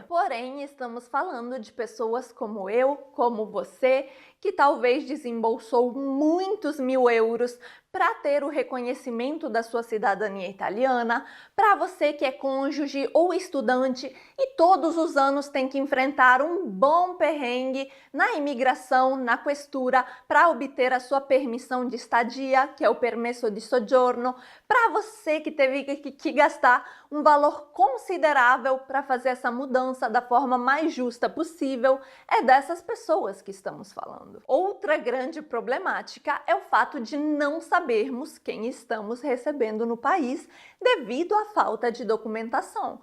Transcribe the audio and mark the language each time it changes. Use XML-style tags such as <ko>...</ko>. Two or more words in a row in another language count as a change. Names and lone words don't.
<pt>Porém, estamos falando de pessoas como eu, como você, que talvez desembolsou muitos mil euros para ter o reconhecimento da sua cidadania italiana, para você que é cônjuge ou estudante e todos os anos tem que enfrentar um bom perrengue na imigração, na questura, para obter a sua permissão de estadia, que é o</pt> <it>permesso di soggiorno,</it> <pt>para você que teve que gastar um valor considerável para fazer essa mudança da forma mais justa possível, é dessas pessoas que estamos falando. Outra grande problemática é o fato de não sabermos quem estamos recebendo no país devido à falta de documentação.</pt>